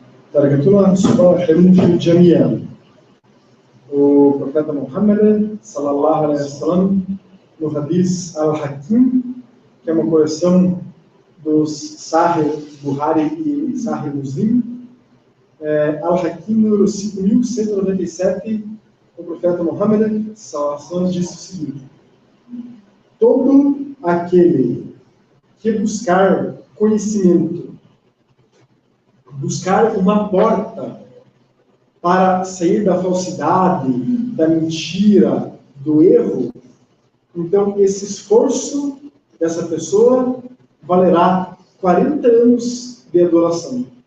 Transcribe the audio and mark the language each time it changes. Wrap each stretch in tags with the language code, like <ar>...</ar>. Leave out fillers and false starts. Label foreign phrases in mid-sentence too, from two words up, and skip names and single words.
<pt>Dargatullah Subhanahu Jamia. O profeta Muhammad,</pt> <ar>صلى الله عليه وسلم,</ar> <pt>no hadith Al-Hakim, que é uma coleção dos Sahih Buhari e Sahih Muslim, Al-Hakim, número 5197, o profeta Muhammad,</pt> <ar>صلى الله عليه وسلم,</ar> <pt>disse o seguinte: todo aquele que buscar conhecimento, buscar uma porta para sair da falsidade, da mentira, do erro, então esse esforço dessa pessoa valerá 40 anos de adoração.</pt>